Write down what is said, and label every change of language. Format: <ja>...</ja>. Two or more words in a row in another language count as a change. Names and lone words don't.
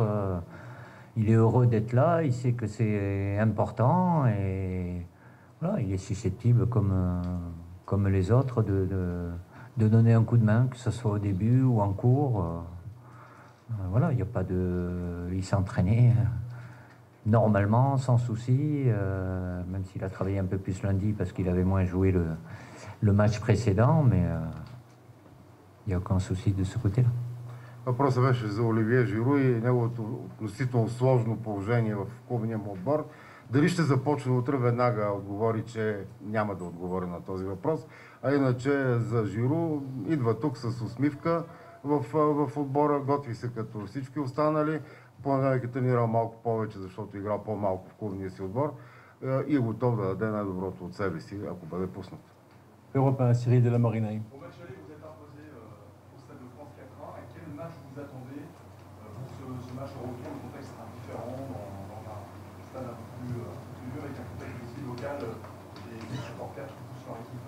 <fr>Il est heureux d'être là, il sait que c'est important et voilà, il est susceptible comme les autres de donner un coup de main, que ce soit au début ou en cours. Voilà, il n'y a pas de... Il s'est entraîné normalement, sans souci, même s'il a travaillé un peu plus lundi parce qu'il avait moins joué le match précédent, mais il n'y a aucun souci de ce côté-là.</fr> <bg>Въпросът беше за Оливие Жиру и неговото относително сложно положение в клубния му отбор. Дали ще започне утре, веднага отговори, че няма да отговори на този въпрос. А иначе за Жиру идва тук с усмивка в отбора, готви се като всички останали. Понеделник е тренирал малко повече, защото играл по-малко в клубния си отбор и е готов да даде най-доброто от себе си, ако бъде пуснат.</bg> <fr>Europe 1, Cyril de la Morinaille. Au match aller, vous êtes imposé au Stade de France 4-1. À quel match vous attendez pour ce match européen? Le contexte sera différent dans un stade un peu plus dur, avec un contexte aussi local et des supporters qui poussent leur équipe.</fr>